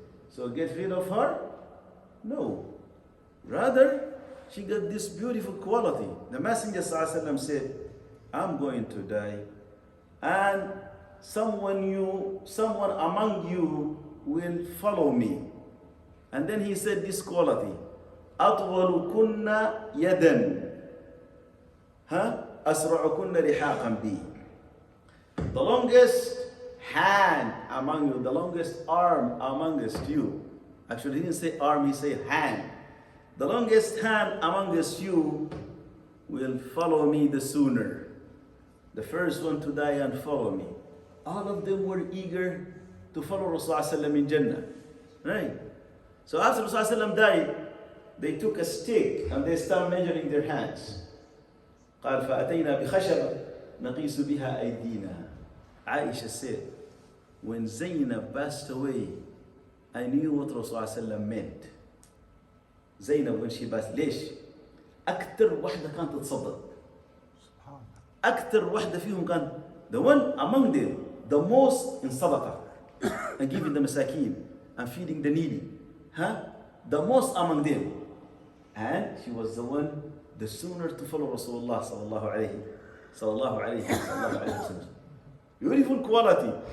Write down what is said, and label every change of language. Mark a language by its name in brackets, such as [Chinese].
[English] So get rid of her? No. Rather, she got this beautiful quality. The Messenger sallallahu alaihi wasallam said, I'm going to die, and someone among you will follow me. And then he said this quality, [Arabic] أطول كنا يدا أسرع كنا لحاقا بي. [English] The longest hand among you, the longest arm amongst you. Actually, he didn't say arm, he said hand. The longest hand amongst you will follow me the sooner. The first one to die and follow me. All of them were eager to follow Rasulullah in Jannah. Right? So after Rasulullah died, they took a stick and they started measuring their hands. [Arabic] قال فأتينا بخشبة نقيس بها أيدينا. [English] Aisha said, when Zainab passed away, I knew what Rasulullah meant. Zainab when she passed, [Arabic] ليش؟ أكثر واحدة كانت تتصدق. أكثر واحدة فيهم كان, [English] the one among them, the most in صدقة. and giving the masakin and feeding the needy. Huh? The most among them. And she was the one, the sooner to follow Rasulullah sallallahu alayhi wasallam. Beautiful quality.